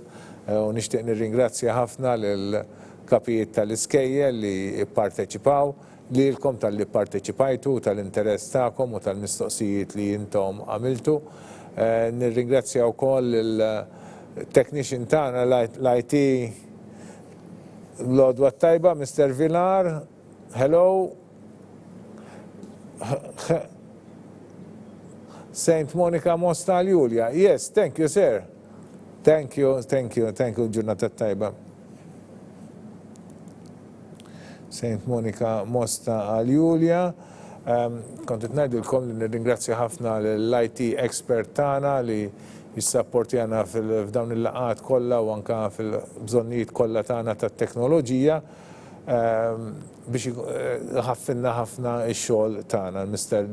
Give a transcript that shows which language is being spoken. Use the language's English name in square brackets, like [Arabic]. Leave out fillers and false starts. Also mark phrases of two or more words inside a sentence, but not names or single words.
[Maltese] U nixtieq nirringrazzja ħafna lil kapijiet tal-iskejjel li pparteċipaw, lilkom tal-li pparteċipajtu, tal-interess tagħkom u tal-mistoqsijiet li intom għamiltu. Nirringrazzja wkoll il-technician tagħna l-IT l-għodwa tajba, [English] Mr. Villar, hello. St. Monica Mosta Julia. Yes, thank you, sir. Thank you, [Maltese] ġurnata tajba. St. Monica Mosta Julia. Kontet ngħidilkom li nirringrazzja ħafna l- [English] IT expert [Maltese] tagħna li jissapportjana f'dawn il-laqat kollha u anke fil-bżonnijiet kollha tagħna tat-teknoloġija biex ħaffinna ħafna x-xogħol tagħna, Mr.